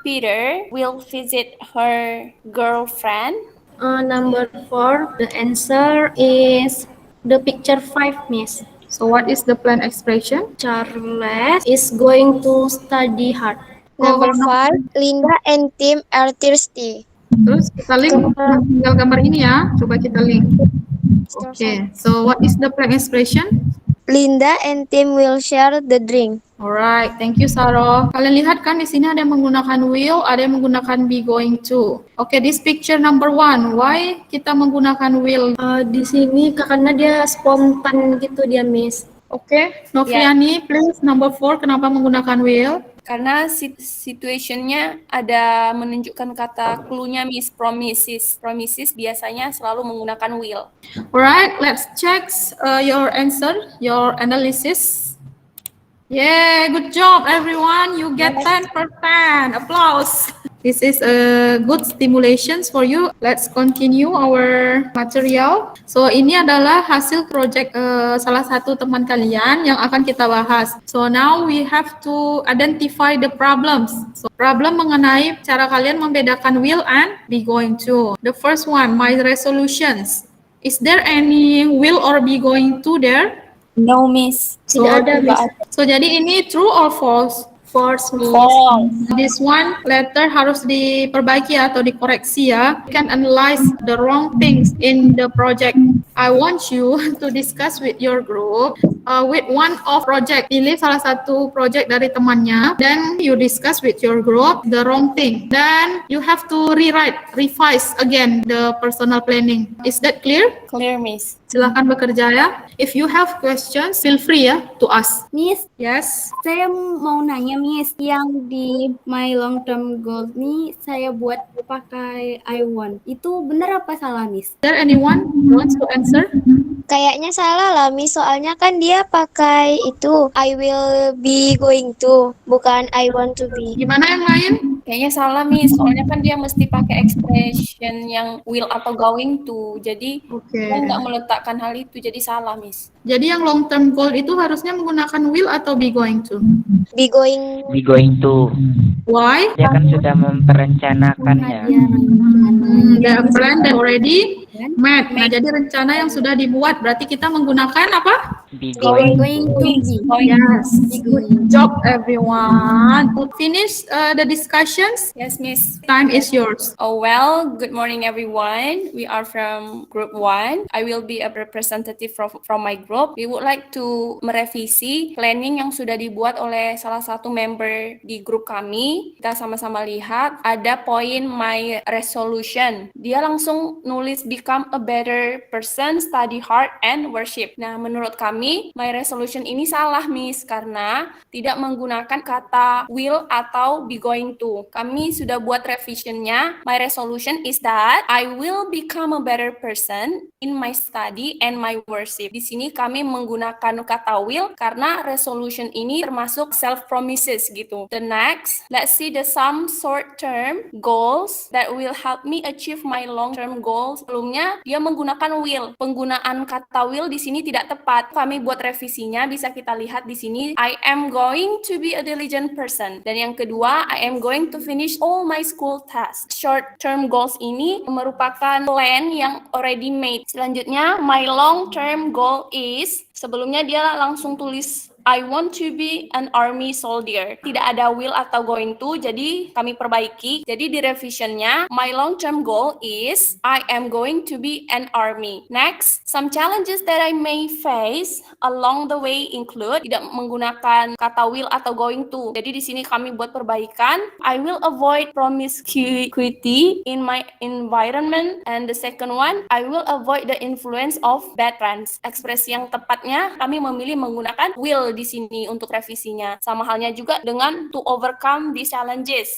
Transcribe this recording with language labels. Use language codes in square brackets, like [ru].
[en] Peter will visit her girlfriend. Number 4, the answer is the picture 5, Miss. So what is the plan expression? Charles is going to study hard. Number Oh, 5, Linda and Tim are thirsty. [id] terus kita link tinggal gambar ini ya. Coba kita link. Okay. [en] So what is the plan expression? Linda and Tim will share the drink. Alright, thank you [id] Saro. Kalian lihat kan di sini ada yang menggunakan will, ada yang menggunakan be going to. [en] Oke, this picture number 1. Why [id] kita menggunakan [en] will? [id] Di sini karena dia spontan gitu dia, Miss. [en] Oke, Noviani, please number 4. [id] Kenapa menggunakan will? Karena situationnya ada menunjukkan kata clue-nya, Miss. Promises. Promises biasanya selalu menggunakan will. [en] Alright, let's check your answer, your analysis. Yeah, good job everyone. You get 10%. Applause. This is a good stimulations for you. Let's continue our material. [id] So ini adalah hasil project salah satu teman kalian yang akan kita bahas. [en] So now we have to identify the problems. [id] So problem mengenai cara kalian membedakan will and be going to. [en] The first one, my resolutions. Is there any will or be going to there? No, Miss. [id] So, so jadi ini [en] true or false? False, Miss. This one letter [id] harus diperbaiki atau dikoreksi ya. [en] You can analyze the wrong things in the project. I want you to discuss with your group with one of project. [id] Pilih salah satu project dari temannya. [en] Then you discuss with your group the wrong thing. Then you have to revise again the personal planning. Is that clear? Clear, Miss. [id] Silahkan bekerja ya. [en] If you have questions, feel free ya to ask. Miss, Yes. [id] saya mau nanya, Miss, yang di [en] my long term goal [id] nih saya buat pakai I want. Itu benar apa salah, Miss? [en] Is there anyone who wants to answer? [id] Kayaknya salah lah, Miss. Soalnya kan dia pakai itu [en] I will be going to, [id] bukan [en] I want to be. [id] Gimana yang lain? Kayaknya salah, Miss. Soalnya kan dia mesti pakai expression yang will atau going to. Jadi Oke. dia nggak meletakkan hal itu. Jadi salah, Miss. Jadi yang long term goal itu harusnya menggunakan will atau be going to? [en] Be going. Be going to. Why? [id] Dia kan sudah memperencanakannya. [en] The plan that already made. [id] Nah, jadi rencana yang sudah dibuat. Berarti kita menggunakan apa? [en] Be going. Going to be. Yes. Good job, everyone. To finish the discussions, Yes, Miss. time is yours. Oh, well, good morning, everyone. We are from Group 1. I will be a representative from my group. We would like to [id] merevisi planning yang sudah dibuat oleh salah satu member di grup kami. Kita sama-sama lihat ada poin my resolution. Dia langsung nulis [en] become a better person, study hard, and worship. [id] Nah, menurut kami, my resolution ini salah, Miss, karena tidak menggunakan kata will atau be going to. Kami sudah buat revisionnya. [en] My resolution is that I will become a better person in my study and my worship. [id] Di sini kami menggunakan kata will karena resolution ini termasuk self promises gitu. [en] The next, let's see the some short term goals that will help me achieve my long term goals. [id] Sebelumnya dia menggunakan will. Penggunaan kata will di sini tidak tepat. Kami buat revisinya, bisa kita lihat di sini. [en] I am going to be a diligent person. [id] Dan yang kedua, [en] I am going to finish all my school tasks. [id] Short term goals ini merupakan plan yang [en] already made. [id] Selanjutnya, [en] my long term goal is, [id] sebelumnya dia langsung tulis [en] I want to be an army soldier. [id] Tidak ada will atau going to, jadi kami perbaiki. Jadi di revisionnya, [en] my long-term goal is I am going to be an army. Next, some challenges that I may face along the way include [id] tidak menggunakan kata will atau going to. Jadi di sini kami buat perbaikan. [en] I will avoid promiscuity in my environment. And the second one, I will avoid the influence of bad friends. [id] Ekspresi yang tepatnya kami memilih menggunakan will di sini untuk revisinya. Sama halnya juga dengan [en] to overcome these challenges.